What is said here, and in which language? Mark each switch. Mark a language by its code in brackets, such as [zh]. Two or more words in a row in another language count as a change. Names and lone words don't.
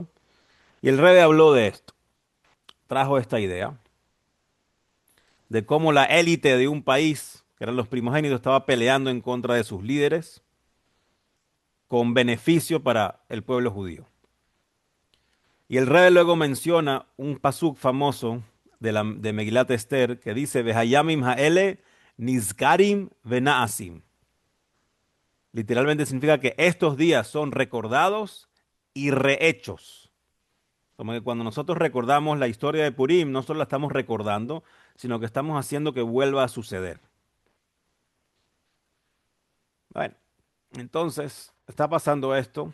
[es] Y el Rebbe habló de esto, trajo esta idea de cómo la élite de un país, que eran los primogénitos, estaba peleando en contra de sus líderes con beneficio para el pueblo judío. Y el Rebbe luego menciona un pasuk famoso de Megilat Esther que dice, [he] והימים האלה נזכרים ונעשים. [es] Literalmente significa que estos días son recordados y rehechos. Como que cuando nosotros recordamos la historia de Purim, no solo la estamos recordando, sino que estamos haciendo que vuelva a suceder. Bueno, entonces está pasando esto.